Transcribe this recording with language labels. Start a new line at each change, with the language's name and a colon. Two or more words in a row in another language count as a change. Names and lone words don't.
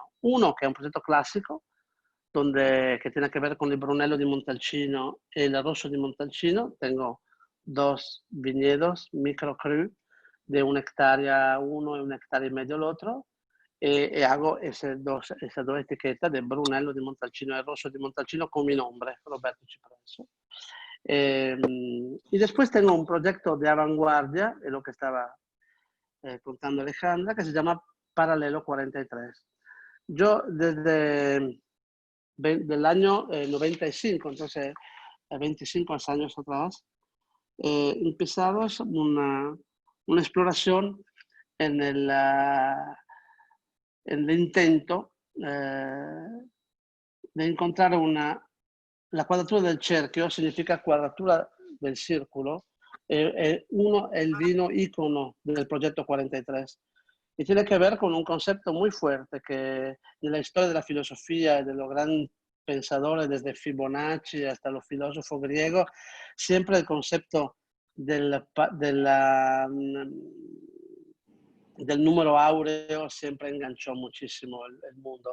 Spanish: Uno que es un proyecto clásico, que tiene que ver con el Brunello di Montalcino y el Rosso di Montalcino. Tengo 2 viñedos microcru de 1 hectárea uno y 1,5 hectáreas el otro, y hago esas dos etiquetas de Brunello di Montalcino y Rosso di Montalcino con mi nombre, Roberto Cipresso. Y después tengo un proyecto de avanguardia, es lo que estaba contando Alejandra, que se llama Paralelo 43. Yo desde del año 95, entonces 25 años atrás, empezamos una exploración en el intento de encontrar la cuadratura del cerchio, significa cuadratura del círculo,
Italian: uno è il vino icono del progetto 43
Spanish: y tiene que ver con un concepto muy fuerte que en la historia de la filosofía y de los grandes pensadores, desde Fibonacci hasta los filósofos griegos, siempre el concepto del número áureo siempre enganchó muchísimo el mundo.